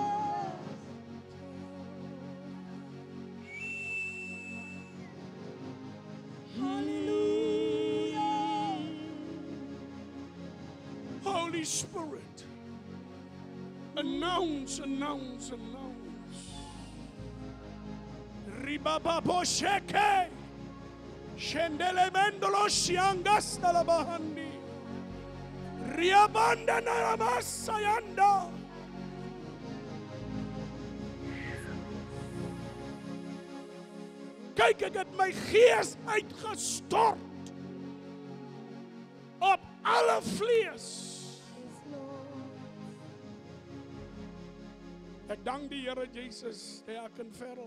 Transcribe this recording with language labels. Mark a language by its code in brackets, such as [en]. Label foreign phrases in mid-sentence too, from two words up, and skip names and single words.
[en] Holy Spirit, announce. Ribaba sheke, shendele mendolo shiangasta la bahandi, riabanda na masayanda. [af] Kyk, ek het my gees uitgestort op alle vlees. Ek dank die Here Jesus, ek en Ferrel.